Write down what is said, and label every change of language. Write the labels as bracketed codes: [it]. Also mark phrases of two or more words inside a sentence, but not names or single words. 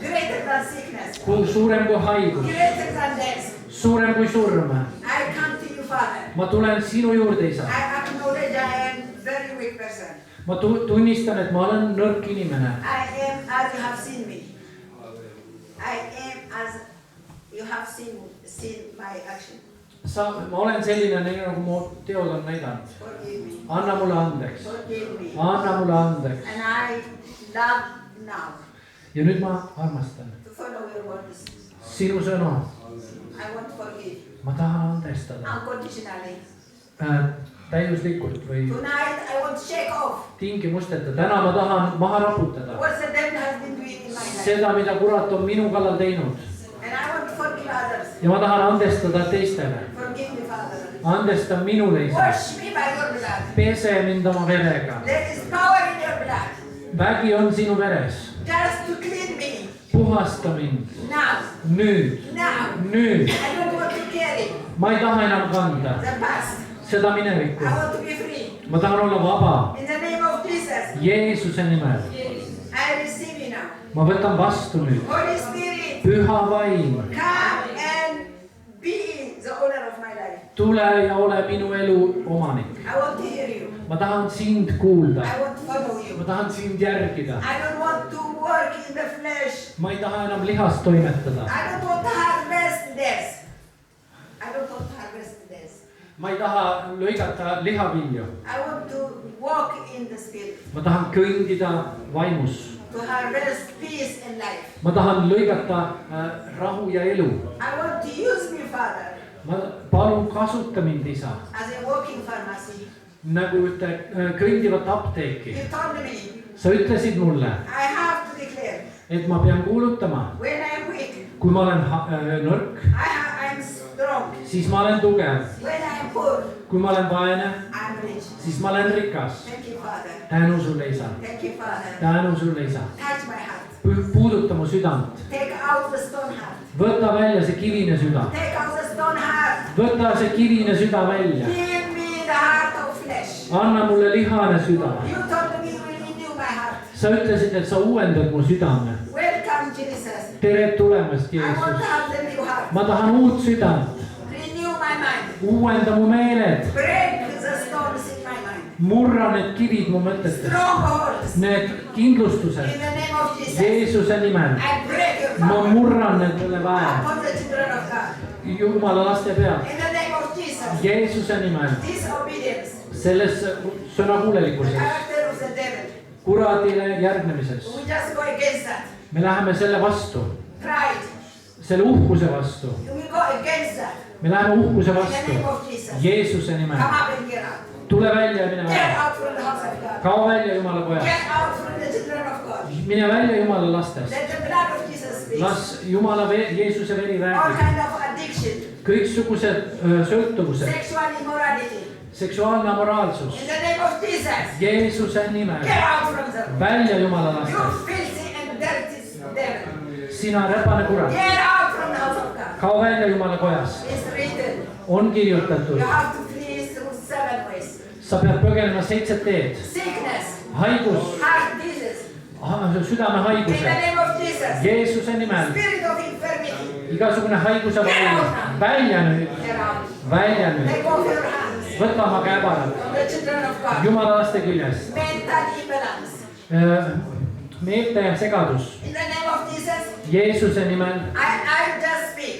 [en] greater than sickness, [et] suurem kui haigus, [en] greater than death. [et] suurem kui surm. [en] I come to you, Father. [et] Ma tulen sinu juurde, isa. [en] I acknowledge I am very weak person. [et] ma tunnistan, et ma olen nõrk inimene. [en] I am as you have seen me. I am as you have seen my action. [et] Ma olen selline, nagu mu teod on näidanud. [en] Forgive me. [et] Anna mulle andeks. [en] Forgive me. [et] Anna mulle andeks. [en] And I love now [et] Ja nüüd ma armastan [en] to follow your words. [et] sinu sõna. [en] I want to forgive [et] Ma tahan andestada [en] unconditionally. [et] Täiuslikult või [en] Tonight I want to shake off [et] tingimusteta. Täna ma tahan maha raputada [en] what the devil has been doing in my life. [et] seda, mida kurat on minu kallal teinud. [en] And I want to forgive others. [et] Ja ma tahan andestada teistele. [en] Forgive me, Father. [et] Andesta minule, isa. [en] Wash me by your blood. [et] Pese mind oma verega. [en] There is power in your blood. [et] Vägi on sinu veres. [en] Just to clean me. [et] Puhasta mind. [en] Now. [et] Nüüd. [en] Now. [et] Nüüd. [en] I don't want to carry [et] Ma ei taha enam kanda [en] the past. [et] seda minevikku. [en] I want to be free. [et] Ma tahan olla vaba. [en] In the name of Jesus. [et] Jeesuse nimel. [en] I receive you now. [et] Ma võtan vastu nüüd. [en] Holy Spirit. [et] Püha vaim. [en] Come and be the owner of my life. [et] Tule ja ole minu elu omanik. [en] I want to hear you. [et] Ma tahan sind kuulda. [en] I want to follow you. [et] Ma tahan sind järgida. [en] I don't want to work in the flesh. [et] Ma ei taha enam lihast toimetada. [en] I don't want to harvest this. I don't want to harvest this. [et] Ma ei taha lõigata lihavilju. [en] I want to walk in the Spirit. [et] Ma tahan kõndida vaimus. [en] To harvest peace and life. [et] Ma tahan lõigata rahu ja elu. [en] I want to use me, Father, [et] Ma palun kasuta mind, isa. [en] as a walking pharmacy. [et] Nagu ühte kõndivat apteeki. [en] You told me [et] Sa ütlesid mulle, [en] I have to declare [et] et ma pean kuulutama. [en] when I am weak, [et] Kui ma olen nõrk, [en] I am strong. [et] siis ma olen tugev. [en] When I am poor, [et] Kui ma olen vaene, [en] I am rich. [et] siis ma olen rikas. [en] Thank you, Father. [et] Tänu sulle, isa. [en] Thank you, Father. [et] Tänu sulle, isa. [en] Touch my heart. [et] Puuduta mu südant. [en] Take out the stone heart. [et] Võta välja see kivine süda. [en] Take out the stone heart. [et] Võta see kivine süda välja. [en] Give me the heart of flesh. [et] Anna mulle lihane süda. [en] You told me you will renew my heart. [et] Sa ütlesid, et sa uuendad mu südame. [en] Welcome, Jesus. [et] Tere tulemast, [en] I want to [et] Jeesus. [en] have the new heart. [et] Ma tahan uut südant. [en] Renew my mind. [et] Uuenda mu meeled. [en] Break the stones in my mind. [et] Murra need kivid mu mõtetes. [en] Strongholds. [et] Need kindlustused. [en] In the name of Jesus. [et] Jeesuse nimel. [en] I break your [et] Ma [en] power [et] murran need üle väe. [en] upon the children of God. [et] Jumala laste peal. [en] In the name of Jesus. [et] Jeesuse nimel. [en] Disobedience. [et] Selles [en] The [et] sõnakuulelikkuses. [en] character of the devil. [et] Kuradile järgnemises. [en] We just go against that. [et] Me läheme selle vastu. [en] Pride. [et] Selle uhkuse vastu. [en] We go against that. [et] Me läheme uhkuse [en] In the [et] vastu. [en] name of Jesus. [et] Jeesuse nimel. [en] Come up and get out. [et] Tule välja ja mine [en] Get [et] välja. [en] out from the house of God. [et] Kao välja Jumala pojast. [en] Get out from the children of God. [et] Mine välja Jumala lastest. [en] Let the blood of Jesus speak. [et] Las Jumala Jeesuse veri [en] All [et] räägib. [en] kind of addiction. [et] Kõiksugused sõltuvused. [en] Sexual immorality. [et] Seksuaalne amoraalsus. [en] In the name of Jesus. [et] Jeesuse nimel. [en] Get out from them. [et] Välja Jumala [en] You [et] lastest. [en] filthy and dirty devil. [et] Sina räpane kurat. [en] Get out from the house of God. [et] Kao välja Jumala kojast. [en] It's written. [et] On kirjutatud. [en] You have to flee through 7 ways. [et] Sa pead põgenema 7 teed. [en] Sickness. [et] Haigus. [en] Heart disease. In [et] Südamehaiguse. [en] the name of Jesus. [et] Jeesuse nimel. [en] Spirit of infirmity. [et] Igasugune haiguse vaim. Välja nüüd. [en] Get out. [et] Välja nüüd. [en] Take off your hands [et] Võta oma käeparad. [en] from the children of God. [et] Jumala laste küljest. [en] Mental imbalance. [et] Meelte segadus. [en] In the name of Jesus. [et] Jeesuse nimel. [en] I just speak.